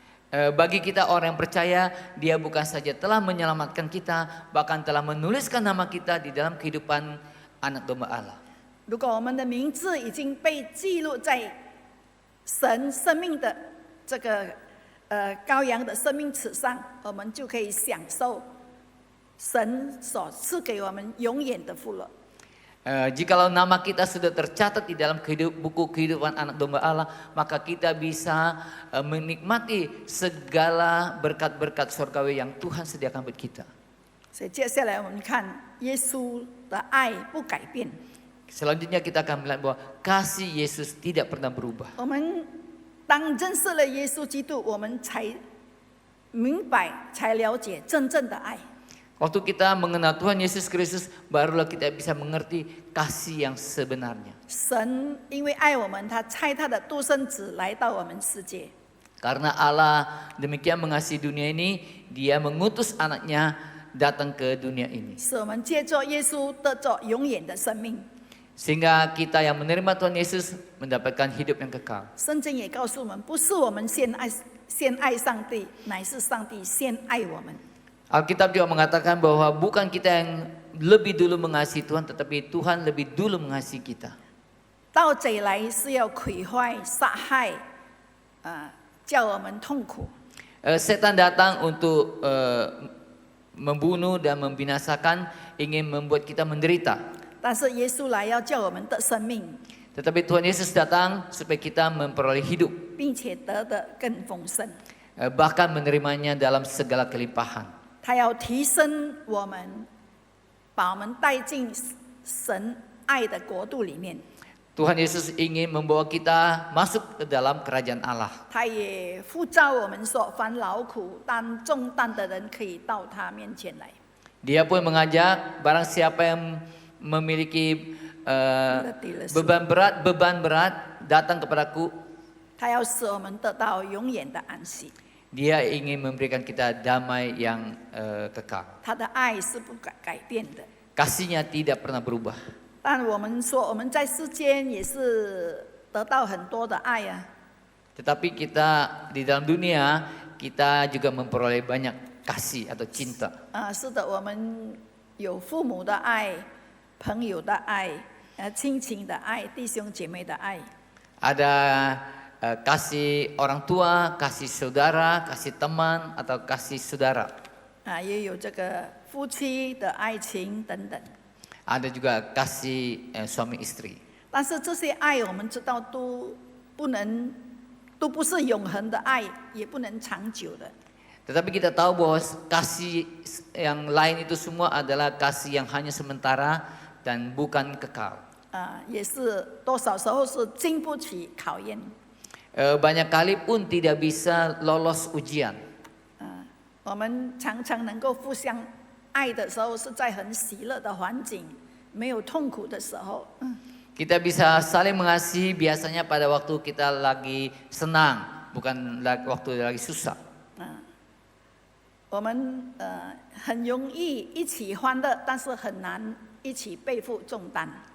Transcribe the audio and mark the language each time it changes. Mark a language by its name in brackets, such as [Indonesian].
[Indonesian] Bagi kita orang yang percaya, dia bukan saja telah menyelamatkan kita, bahkan telah menuliskan nama kita di dalam kehidupan anak domba Allah. [Chinese] 如果我们的名字已经被记录在神生命的这个羔羊的生命册上，我们就可以享受神所赐给我们永远的福乐。 [Indonesian] Jikalau nama kita sudah tercatat di dalam buku kehidupan anak domba Allah, maka kita bisa menikmati segala berkat-berkat surgawi yang Tuhan sediakan buat kita. [Chinese] 所以接下来我们看耶稣的爱不改变。 [Indonesian] Selanjutnya kita akan melihat bahwa kasih Yesus tidak pernah berubah. [Chinese] 我们当认识了耶稣基督，我们才明白、才了解真正的爱。 [Indonesian] Waktu kita mengenal Tuhan Yesus Kristus, barulah kita bisa mengerti kasih yang sebenarnya. [Chinese] 神因为爱我们，他差他的独生子来到我们世界。 [Indonesian] Karena Allah demikian mengasihi dunia ini, Dia mengutus anaknya datang ke dunia ini. [Chinese] 使我们借着耶稣得着永远的生命。 [Indonesian] Sehingga kita yang menerima Tuhan Yesus mendapatkan hidup yang kekal. [Chinese] 圣经也告诉我们，不是我们先爱上帝，乃是上帝先爱我们。 [Indonesian] Alkitab juga mengatakan bahwa bukan kita yang lebih dulu mengasihi Tuhan, tetapi Tuhan lebih dulu mengasihi kita. [Chinese] 盗贼来是要毁坏、杀害，叫我们痛苦。 [Indonesian] Setan datang untuk membunuh dan membinasakan, ingin membuat kita menderita. [Chinese] 但是耶稣来要叫我们得生命， [Indonesian] Tetapi Tuhan Yesus datang supaya kita memperoleh hidup, [Chinese] 并且得的更丰盛。 [Indonesian] bahkan menerimanya dalam segala kelimpahan. [Chinese] 他要提升我们，把我们带进神爱的国度里面。 [Indonesian] Tuhan Yesus ingin membawa kita masuk ke dalam kerajaan Allah. [Chinese] 他也呼召我们说：“凡劳苦担重担的人，可以到他面前来。” [Indonesian] Dia pun mengajak barang siapa yang memiliki beban berat datang kepadaku. [Chinese] 他要使我们得到永远的安息。 [Indonesian] Dia ingin memberikan kita damai yang kekal. [Chinese] 他的爱是不改变的。 [Indonesian] Kasihnya tidak pernah berubah. [Chinese] 但我们说我们在世间也是得到很多的爱啊。 [Indonesian] Tetapi kita di dalam dunia, kita juga memperoleh banyak kasih atau cinta. [Chinese] 是的，我们有父母的爱、朋友的爱、亲情的爱、弟兄姐妹的爱。 [Indonesian] Ada kasih orang tua, kasih saudara, kasih teman atau kasih saudara. [Chinese] 也有这个夫妻的爱情等等。 [Indonesian] Ada juga kasih suami istri. [Chinese] 但是这些爱我们知道都不是永恒的爱，也不能长久的。 [Indonesian] Tetapi kita tahu bahwa kasih yang lain itu semua adalah kasih yang hanya sementara dan bukan kekal. [Chinese] 也是多少时候是经不起考验。 [Indonesian] Banyak kali pun tidak bisa lolos ujian. [Chinese] 我们常常能够互相爱的时候，是在很喜乐的环境，没有痛苦的时候。 [Indonesian] Kita bisa saling mengasihi biasanya pada waktu kita lagi senang, bukan waktu lagi susah. [Chinese] 我们很容易一起欢乐，但是很难一起背负重担。